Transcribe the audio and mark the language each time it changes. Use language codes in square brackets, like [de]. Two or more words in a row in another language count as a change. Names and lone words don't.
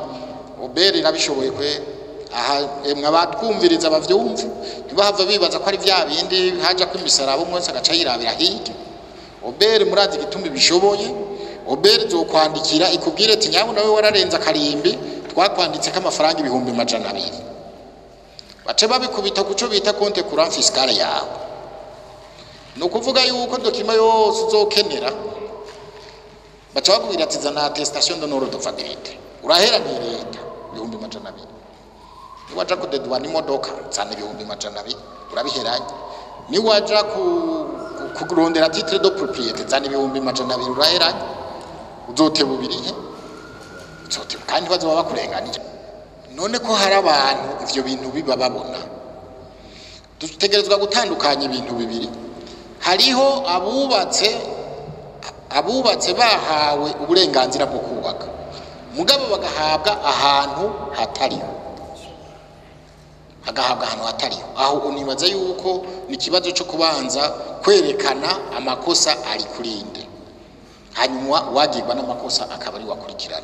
[rn] OBR irabishoboye kwe aha emwe batwumviriza bavyumva ntibahava bibaza ko ari vya bindi haja ko imisarabo mwese agaca yirabira hirya. OBR murazi gituma bishoboye. OBR zokwandikira ikubwire ati nyawe nawe wararenza akarimbi twakwanditse ko amafaranga 200,000 bace babikubita kuco bita [fr] compte courant fiscal [rn] yawe. No kuvuga yuko dokima yose uzokenera baca bakubwira ati zana [fr] attestation d'honneur de validité [rn] urahera ni leta 200,000. Niwaja kudedwa n'imodoka zana 200,000 urabiheranye. Niwaja kurondera [fr] titre de propriété [rn] zana 200,000 uraheranye. Uzote bubirihe uzote kandi bazoba bakurenganije. None ko hari abantu ivyo bintu biba babona, dutegerezwa gutandukanya ibintu bibiri. Hariho abubatse bahawe uburenganzira bwo kubaka mugabo bagahabwa ahantu hatariho, aho unibaza yuko ni kibazo cyo kubanza kwerekana amakosa ari kurinde, hanyuma wagirwa n'amakosa akaba ari wakurikirana.